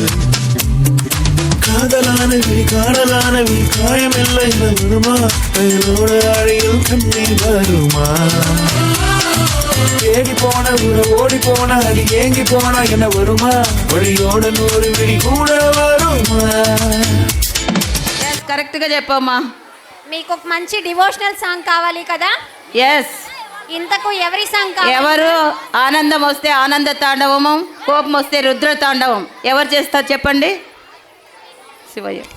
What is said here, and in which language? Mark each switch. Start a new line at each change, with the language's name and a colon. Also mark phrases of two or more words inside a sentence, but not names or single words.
Tamil: காதலானவி காணலானவி காயமில்லை வருமா என்னோட அழியில் கண்ணீர் வருமா தேடி போன ஓடி போன அடி ஏங்கி போன என்ன வருமா வழியோட 100 விழி கூட வருமா?
Telugu: కరెక్ట్ గా చెప్పమ్మా. మీకు ఒక మంచి
English: devotional song
Telugu: కావాలి కదా? ఎస్. ఇంతకు ఎవరి సాంగ్ కావాలి? ఎవరు? ఆనందం వస్తే ఆనంద తాండవము, కోపం వస్తే రుద్ర తాండవం. ఎవరు చేస్తారు చెప్పండి? శివయ్య.